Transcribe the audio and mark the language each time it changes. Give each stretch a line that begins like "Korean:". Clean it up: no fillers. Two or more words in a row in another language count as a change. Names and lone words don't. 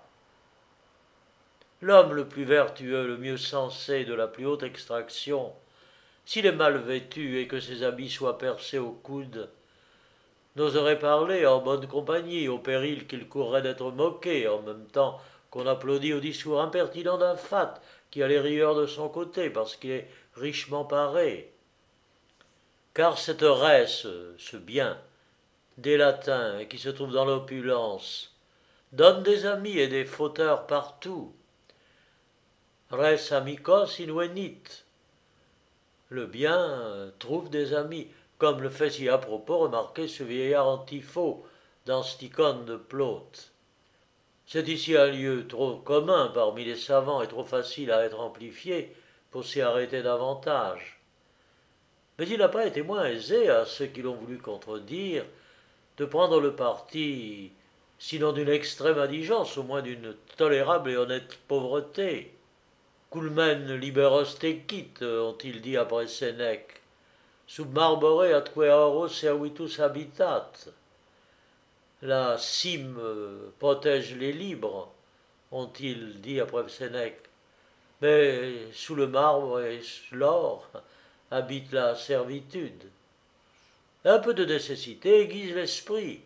French: L'homme le plus vertueux, le mieux sensé, de la plus haute extraction, s'il est mal vêtu et que ses habits soient percés au coude, n'oserait parler en bonne compagnie, au péril qu'il courrait d'être moqué, en même temps qu'on applaudit au discours impertinent d'un fat qui a les rieurs de son côté parce qu'il est richement paré. Car cette res, ce bien, des latins et qui se trouve dans l'opulence, donne des amis et des fauteurs partout.
Latin: Res amicos invenit.
French: Le bien trouve des amis, comme le fait si à propos remarquer ce vieillard Antipho dans Sticone de Plaute. C'est ici un lieu trop commun parmi les savants et trop facile à être amplifié pour s'y arrêter davantage. Mais il n'a pas été moins aisé à ceux qui l'ont voulu contredire de prendre le parti, sinon d'une extrême indigence, au moins d'une tolérable et honnête pauvreté.
Latin: Culmen liberos tecit,
French: ont-ils dit après Sénèque.
Latin: Sub marbore atque auro servitus habitat.
French: La cime protège les libres, ont-ils dit après Sénèque. Mais sous le marbre et l'or habite la servitude. Un peu de nécessité aiguise l'esprit.